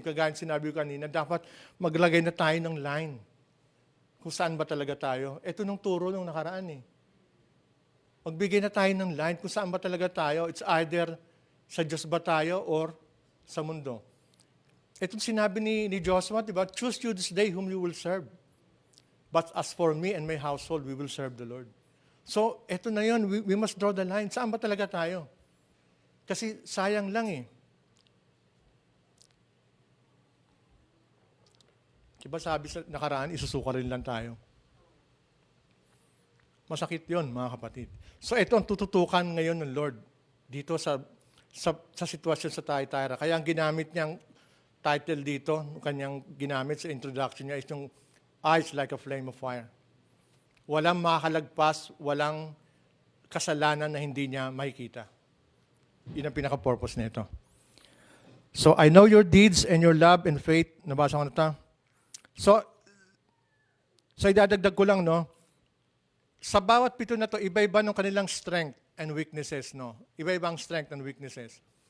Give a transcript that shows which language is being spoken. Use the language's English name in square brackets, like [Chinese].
[Filipino] Kagaya sinabi ko kanina, dapat maglagay na tayo ng line. Kung saan ba talaga tayo. Ito nung turo nung nakaraan eh. Magbigay na tayo ng line kung saan ba talaga tayo. [English] It's either [Filipino] sa Diyos ba tayo or sa mundo. Itong sinabi ni Joshua, diba? [English] Choose you this day whom you will serve. But as for me and my household, we will serve the Lord. [Filipino] So, eto na yun. [English] We must draw the line. [Filipino] Saan ba talaga tayo? Kasi sayang lang eh. Diba sabi sa nakaraan, isusuka rin lang tayo. Masakit yon mga kapatid. So ito ang tututukan ngayon ng Lord dito sa sitwasyon sa Thyatira. Kaya ang ginamit niyang title dito, kanyang ginamit sa introduction niya is yung [English] eyes like a flame of fire. [Filipino] Walang makakalagpas, walang kasalanan na hindi niya makikita. Yun ang pinaka-purpose nito. [English] So I know your deeds and your love and faith. [Filipino] Nabasa ko na ito. So idadagdag ko lang, no? Sa bawat 7 na to, iba-iba ng kanilang strength and weaknesses, no? Iba-iba ang strength and weaknesses.